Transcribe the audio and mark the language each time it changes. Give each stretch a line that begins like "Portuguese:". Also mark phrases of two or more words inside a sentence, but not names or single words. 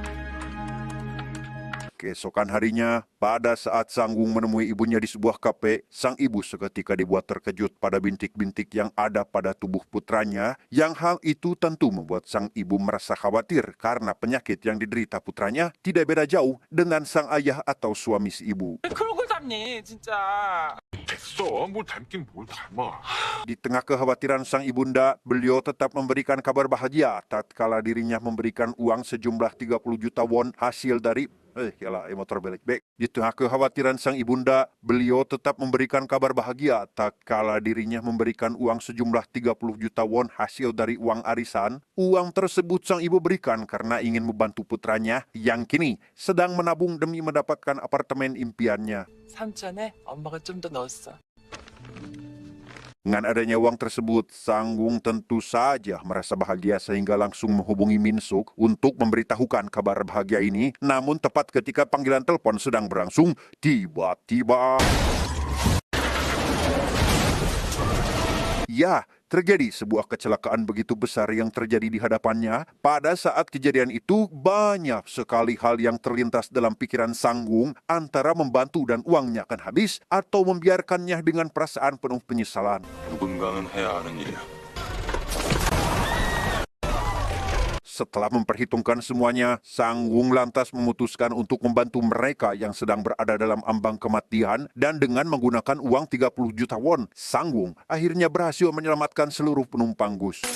Indonesian: Keesokan harinya, pada saat Sangwung menemui ibunya di sebuah kafe, sang ibu seketika dibuat terkejut pada bintik-bintik yang ada pada tubuh putranya, yang hal itu tentu membuat sang ibu merasa khawatir karena penyakit yang diderita putranya tidak beda jauh dengan sang ayah atau suami si ibu.
Korean: 왜 그런 걸 닮니 진짜. 됐어. 뭘 닮긴 뭘 닮아.
Indonesian: Di tengah kekhawatiran sang ibunda, beliau tetap memberikan kabar bahagia tatkala dirinya memberikan uang sejumlah 30 juta won hasil dari motor balik back. Di tengah kekhawatiran sang ibunda, beliau tetap memberikan kabar bahagia tatkala dirinya memberikan uang sejumlah 30 juta won hasil dari uang arisan. Uang tersebut sang ibu berikan karena ingin membantu putranya yang kini sedang menabung demi mendapatkan apartemen impiannya.
Korean: 삼천에 엄마가 좀 더 넣었어.
Indonesian: Dengan adanya uang tersebut, Sangwung tentu saja merasa bahagia sehingga langsung menghubungi Minsuk untuk memberitahukan kabar bahagia ini. Namun tepat ketika panggilan telepon sedang berlangsung, tiba-tiba... Ya, terjadi sebuah kecelakaan begitu besar yang terjadi di hadapannya. Pada saat kejadian itu, banyak sekali hal yang terlintas dalam pikiran Sangwung antara membantu dan uangnya akan habis atau membiarkannya dengan perasaan penuh penyesalan.
Korean: 누군가는 해야 하는 일이야.
Indonesian: Setelah memperhitungkan semuanya, Sangwung lantas memutuskan untuk membantu mereka yang sedang berada dalam ambang kematian dan dengan menggunakan uang 30 juta won, Sangwung akhirnya berhasil menyelamatkan seluruh penumpang bus.